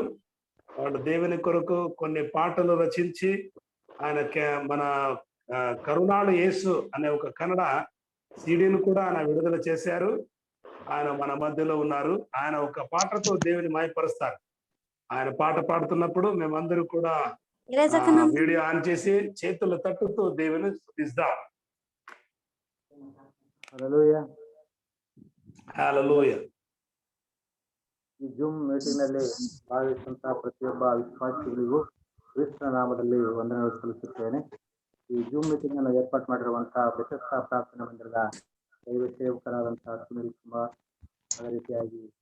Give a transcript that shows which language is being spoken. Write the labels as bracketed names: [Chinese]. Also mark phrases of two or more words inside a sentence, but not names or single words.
[Telugu] వాళ్ళు దేవుని కొరకు కొన్ని పాటలు రచించి ఆయన మన కరుణాళు యేసు అనే ఒక కన్నడ సీడీని కూడా ఆయన విడుదల చేశారు ఆయన మన మధ్యలో ఉన్నారు ఆయన ఒక పాటతో దేవుని మహిమపరుస్తారు ఆయన పాట పాడుతున్నప్పుడు మేమందరూ కూడా వీడియో ఆన్ చేసి చేతులు తట్టుతూ దేవుని స్తుతిస్తాం హల్లెలూయా హల్లెలూయా [Kannada] ಈ ಜೂಮ್ ಮೀಟಿಂಗ್ ನಲ್ಲಿ ಭಾಗವಹಿಸುವಂತಹ ಪ್ರತಿಯೊಬ್ಬ ವಿಶ್ವಾಸಿಗಳಿಗೂ ಕ್ರಿಸ್ತನ ನಾಮದಲ್ಲಿ ವಂದನೆಗಳು ಸಲ್ಲಿಸುತ್ತೇನೆ ಈ ಜೂಮ್ ಮೀಟಿಂಗ್ ಅನ್ನು ಏರ್ಪಾಡು ಮಾಡಿರುವಂತಹ ಬೆಥೆಸ್ದಾ ಪ್ರಾರ್ಥನಾ ಮಂದಿರದ ದೈವ ಸೇವಕರಾದಂತಹ ಸುನಿಲ್ ಕುಮಾರ್ ಅದೇ ರೀತಿಯಾಗಿ